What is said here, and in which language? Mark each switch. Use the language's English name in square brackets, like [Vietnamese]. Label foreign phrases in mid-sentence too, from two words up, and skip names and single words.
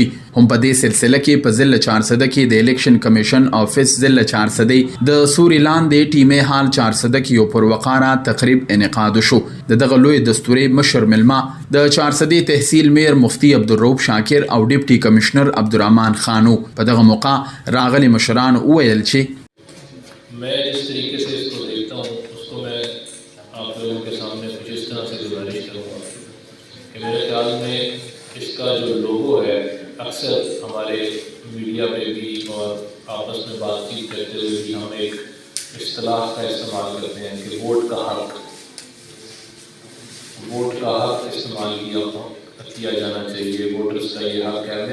[Pashto] هم په دې سلسله کې په ضلع 400 کې د الیکشن کمیشن آفیس ضلع 400 د سوري لاندې ټیمه حال 400 کې یو پروقاره تقریب انعقاد شو. دغه لوی دستوري مشر ملما د 400 تحصیل میر مفتی عبدالرؤف شاکر او ډیپټي کمشنر عبدالرحمن خانو په دغه موقع راغلي مشران وویل چې [Urdu] میں جس طریقے سے اس کو دیکھتا ہوں اس کو میں آپ لوگوں کے سامنے کچھ اس طرح سے گزارش کروں گا کہ میرے خیال میں اس کا جو لوگو ہے اکثر ہمارے میڈیا پہ بھی اور آپس میں بات چیت کرتے ہوئے بھی ہم ایک اصطلاح کا استعمال کرتے ہیں کہ ووٹ کا حق استعمال کیا جانا چاہیے، ووٹرز کا یہ حق ہے.